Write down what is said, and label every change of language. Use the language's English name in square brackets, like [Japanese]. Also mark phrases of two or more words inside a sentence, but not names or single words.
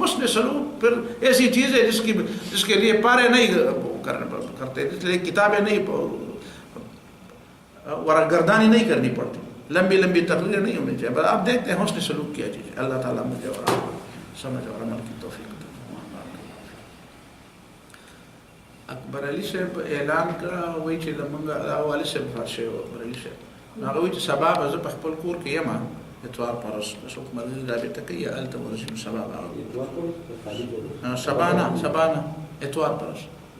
[Urdu] حسن سلوک پھر ایسی چیز ہے جس کے لیے پارے نہیں کرتے، اس لیے کتابیں نہیں، گردانی نہیں کرنی پڑتی، لمبی لمبی تقریر نہیں ہونی چاہیے، بس آپ دیکھتے ہیں حسن سلوک کیا چیز ہے۔ اللہ تعالیٰ مجھے اور آپ کو سمجھ اور عمل کی توفیق دے۔ [Pashto] اکبر علی صاحب اعلان کا وہی چې لمنګه والي صاحب فارشي اکبر علی صاحب هغه وایي چې سبا به زه په خپل کور کې یم اتوار پرس څوک ملګري رابطه کوي هلته ورشم سبا به سبا نه اتوار پرس